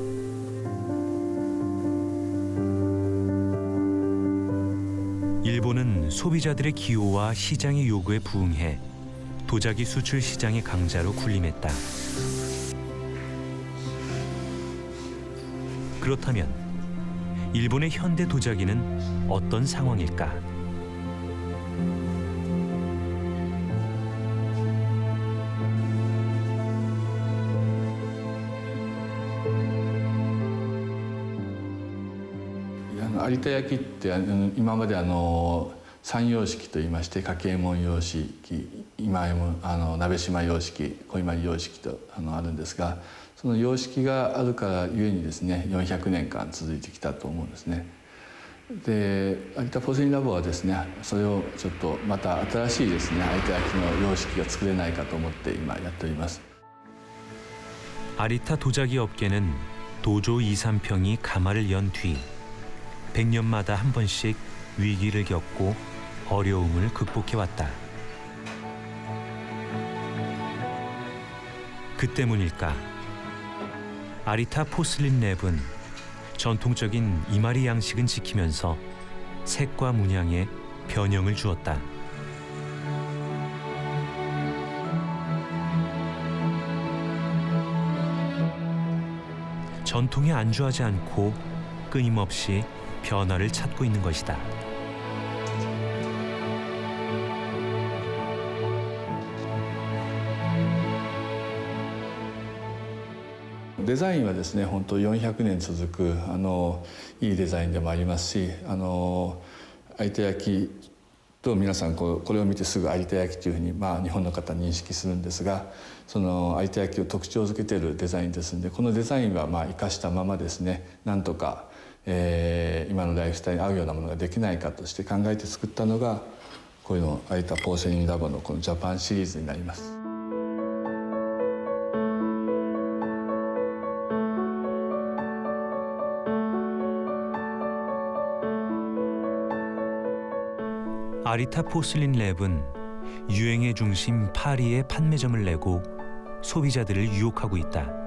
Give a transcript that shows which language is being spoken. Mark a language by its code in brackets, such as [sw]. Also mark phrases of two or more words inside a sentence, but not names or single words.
[ko] 일본은 소비자들의 기호와 시장의 요구에 부응해 도자기 수출 시장의 강자로 군림했다. 그렇다면 일본의 현대 도자기는 어떤 상황일까? [ja] 有田焼って今まで三様式といいまして家計門様式、鍋島様式、小今様式とあるんですが、その様式があるからゆえにですね400年間続いてきたと思うんですね。で有田ポーセリンラボはですねそれをちょっとまた新しいですね有田焼の様式が作れないかと思って今やっております。 [ko] 아리타 도자기 업계는 도조 2, 3평이 가마를 연 뒤 100년마다 한 번씩 위기를 겪고 어려움을 극복해왔다. 그 때문일까? 아리타 포슬린 랩은 전통적인 이마리 양식은 지키면서 색과 문양에 변형을 주었다. 전통에 안주하지 않고 끊임없이 변화를 찾고 있는 것이다. [ja] デザインはですね本当400年続くいいデザインでもありますし有田焼と皆さんこれを見てすぐ有田焼というふうに、日本の方認識するんですがその有田焼を特徴づけているデザインですのでこのデザインは生かしたままですねなんとか、今のライフスタイルに合うようなものができないかとして考えて作ったのがこういうの有田ポーセリンラボのこのジャパンシリーズになります。 [ko] 아리타 포슬린 랩은 유행의 중심 파리에 판매점을 내고 소비자들을 유혹하고 있다.